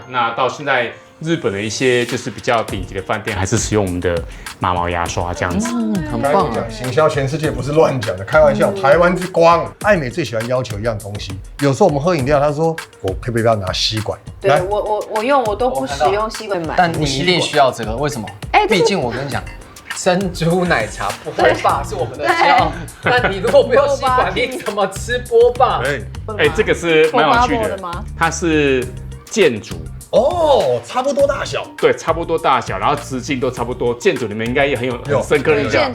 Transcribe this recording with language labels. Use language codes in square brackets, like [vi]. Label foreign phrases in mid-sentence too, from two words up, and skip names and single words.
[zh] 那到現在，日本的一些就是比較頂級的飯店，還是使用我們的馬毛牙刷這樣子，很棒啊！行銷全世界不是亂講的，開玩笑。台灣之光，愛美最喜歡要求一樣東西。有時候我們喝飲料，他說我可不可以不要拿吸管？對我都不使用吸管买，但你一定需要這個，為什麼？畢竟我跟你講。珍珠奶茶波霸是我們的驕傲，那你如果不用吸管，你怎麼吃波霸？這個是蠻有趣的，它是箭竹。哦，差不多大小，對，差不多大小，然后直徑都差不多。建筑你們應該也很深刻的印象。